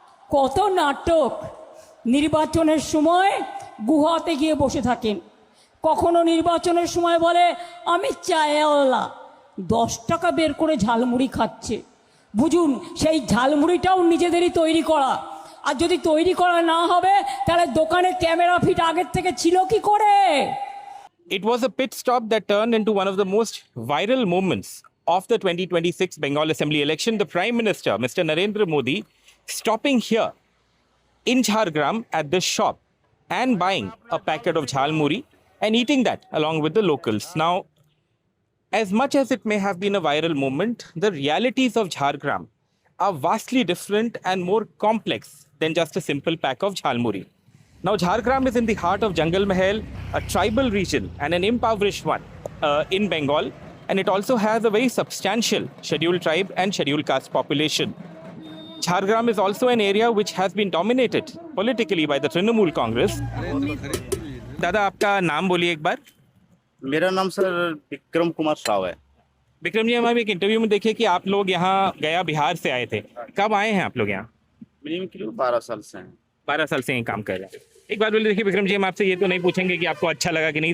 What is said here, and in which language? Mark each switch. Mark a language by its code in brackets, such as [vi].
[bn] কত নাটক! নির্বাচনের সময় গুহাতে গিয়ে বসে থাকেন, কখনো নির্বাচনের সময় বলে আমি চায়ওয়ালা, 10 টাকা বের করে ঝালমুড়ি খাচ্ছে। বুঝুন, সেই ঝালমুড়িটাও নিজেদেরই তৈরি করা। আর যদি তৈরি করা না হবে তাহলে দোকানে ক্যামেরা ফিট আগের থেকে ছিল কি করে? [en] It was a pit stop that turned into one of the most viral moments of the 2026 Bengal Assembly election. The Prime Minister, Mr. Narendra Modi, stopping here in Jhargram at this shop and buying a packet of jhalmuri and eating that along with the locals. Now, as much as it may have been a viral moment, the realities of Jhargram are vastly different and more complex than just a simple pack of jhalmuri. Now, Jhargram is in the heart of Jungle Mahal, a tribal region and an impoverished one in Bengal, and it also has a very substantial scheduled tribe and scheduled caste population. Jhargram is also an area which has been dominated politically by the Trinamool Congress. [hi] दादा, आपका नाम बोलिए एक बार। मेरा नाम sir Vikram Kumar Sao है। विक्रम जी, हम अभी एक इंटरव्यू में देखे कि आप लोग यहाँ गया बिहार से आए थे। कब आए हैं आप लोग यहाँ? मिनिमम 12 साल से हैं। 12 साल से यहीं काम कर रहे हैं। एक बात बोलिए, देखिए विक्रम जी, हम आपसे ये तो नहीं पूछेंगे कि आपको अच्छा लगा कि नहीं।